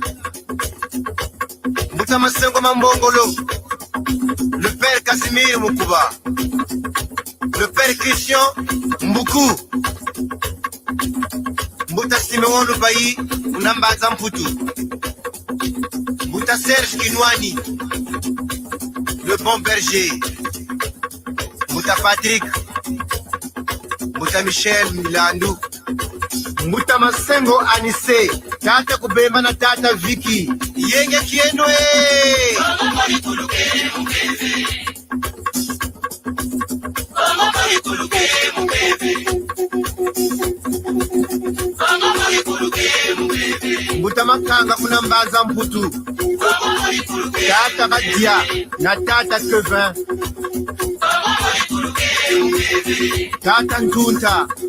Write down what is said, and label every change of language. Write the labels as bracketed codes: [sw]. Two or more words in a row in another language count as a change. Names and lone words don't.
[ktu] Mbuta Masengo Mambongolo [fr] Le père [ktu] Casimir Mukuba [fr] Le père [ktu] Christian Mbuku Mbuta Simeon Lubayi Unambaza Mputu Mbuta Serge Kinwani [fr] Le bon berger [ktu] Mbuta Patrick Mbuta Michel Milandu Mbuta Masengo Anise Tata Kubemba na Tata Vicky Yenge Kienwe Kongo mori kuluke mubebe Kongo mori kuluke mubebe Kongo mori kuluke mubebe Mbuta Makanga Kunambaza Mputu Kongo mori kuluke Tata Badia na Tata Kevin Kongo mori Tata Njunta.